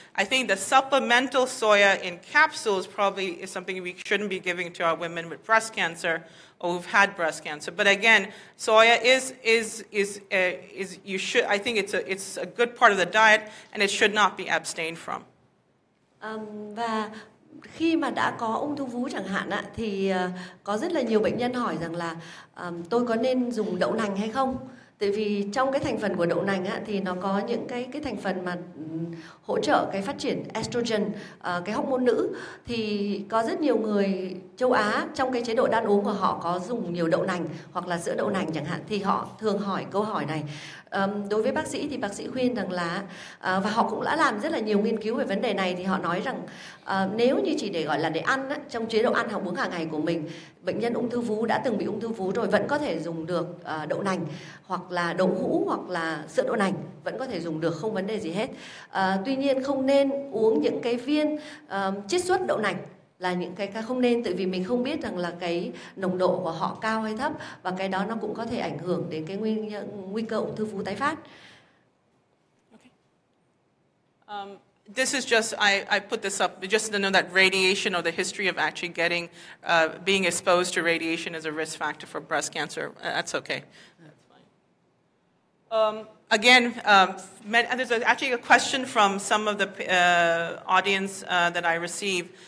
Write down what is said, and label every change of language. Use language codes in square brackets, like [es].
[en] I think the supplemental soya in capsules probably is something we shouldn't be giving to our women with breast cancer or who've had breast cancer. But again, soya you should. I think it's a good part of the diet, and it should not be abstained from. [vi] Và khi mà đã có ung thư vú chẳng hạn thì có rất là nhiều bệnh nhân hỏi rằng là tôi có nên dùng đậu nành hay không? Tại vì trong cái thành phần của đậu nành thì nó có những cái thành phần mà hỗ trợ cái phát triển estrogen, cái hormone nữ. Thì có rất nhiều người châu Á trong cái chế độ ăn uống của họ có dùng nhiều đậu nành hoặc là sữa đậu nành chẳng hạn, thì họ thường hỏi câu hỏi này. Đối với bác sĩ thì bác sĩ khuyên rằng là và họ cũng đã làm rất là nhiều nghiên cứu về vấn đề này, thì họ nói rằng nếu như chỉ để gọi là để ăn trong chế độ ăn học uống hàng ngày của mình, bệnh nhân ung thư vú đã từng bị ung thư vú rồi vẫn có thể dùng được đậu nành hoặc là đậu hũ hoặc là sữa đậu nành, vẫn có thể dùng được, không vấn đề gì hết. Tuy nhiên không nên uống những cái viên chiết xuất đậu nành, là những cái không nên, tại vì mình không biết rằng là cái nồng độ của họ cao hay thấp, và cái đó nó cũng có thể ảnh hưởng đến cái nguy cơ ung thư vú tái phát. [en] Okay. This is just, I put this up just to know that radiation, or the history of actually being exposed to radiation is a risk factor for breast cancer. That's okay. That's fine. Again, there's actually a question from some of the audience that I received.